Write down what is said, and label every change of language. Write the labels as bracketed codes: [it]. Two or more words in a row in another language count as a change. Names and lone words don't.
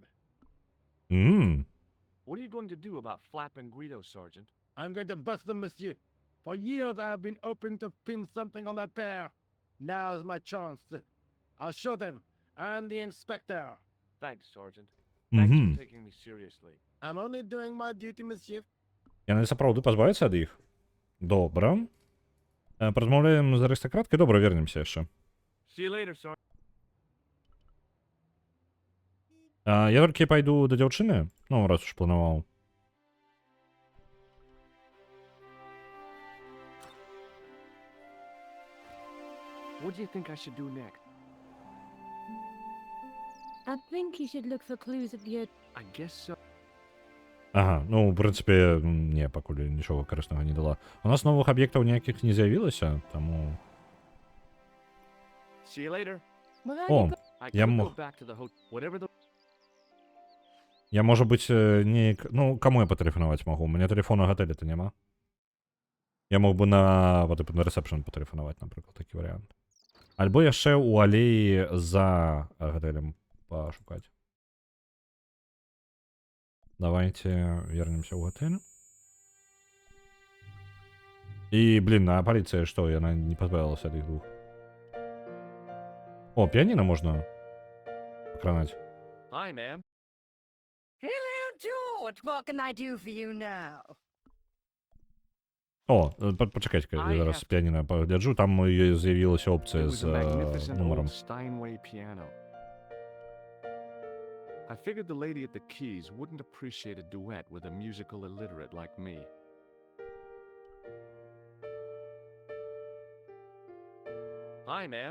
[en] What are you going to do about Flap and Guido, Sergeant? I'm going to bust them, monsieur. For years I have been hoping to pin something on that pair. Now's my chance. I'll show them. And the inspector. Thanks, Sergeant. Thanks for taking me seriously. I'm only doing my duty, monsieur. [be] Яны сапраўды пазбавяцца ад іх? Добра. Паразмаўляем з арыстакраткай, добра, вернемся яшчэ. [en] See you later, Sergeant. [be] Я толькі пайду да дзяўчыны, ну, раз уж планаваў. [en] What do you think I should do next? I think you should look for clues at the I guess so. [be] Ага, ну, в прынцыпе, не, пакуль нічога карыснага не дала. У нас новых аб'ектаў ніякіх не з'явілася, таму... [en] See you later. [be] О, [en] I [be] Я [en] could go [be] мог. [en] back to the hotel. Whatever the [be] я, можа быць, неяк... Ну, каму я патэлефанаваць магу? У мяне тэлефону гатэля-то няма. Я мог бы на рэсепшн патэлефанаваць, напрыклад, такі варыянт. Альбо яшчэ ў алеі за гатэлем пашукаць. [ru] Давайте вернемся [be] ў гатэль. І, блин, а паліцыя што? Яна не пазбавілася ад іх двух. О, піяніна можна пакранаць. [en] Hi, ma'am. Hello, George. What can I do for you now? [be] О, пачакайце-ка, [en] I [be] я зараз [en] have- [be] піяніна пагляджу, там з'явілася [en] It [be] опцыя [en] was [be] з [en] a magnificent [be] нумаром. [en] old Steinway piano. I figured the lady at the keys wouldn't appreciate a duet with a musical illiterate like me. Hi, ma'am.